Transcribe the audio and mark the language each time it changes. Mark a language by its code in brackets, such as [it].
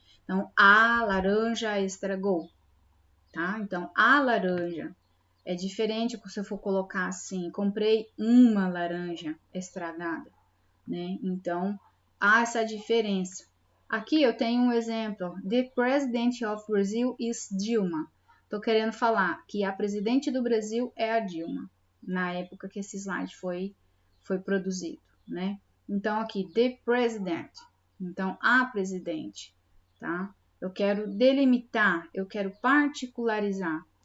[pt] Então, a laranja estragou, tá? Então, a laranja é diferente se eu for colocar assim, comprei uma laranja estragada, né? Então, há essa diferença. Aqui eu tenho um exemplo. [en] The President of Brazil is Dilma. [pt] Estou querendo falar que a presidente do Brasil é a Dilma, na época que esse slide foi produzido, né? Então, aqui, the president. Então, a presidente, tá? Eu quero delimitar, eu quero particularizar.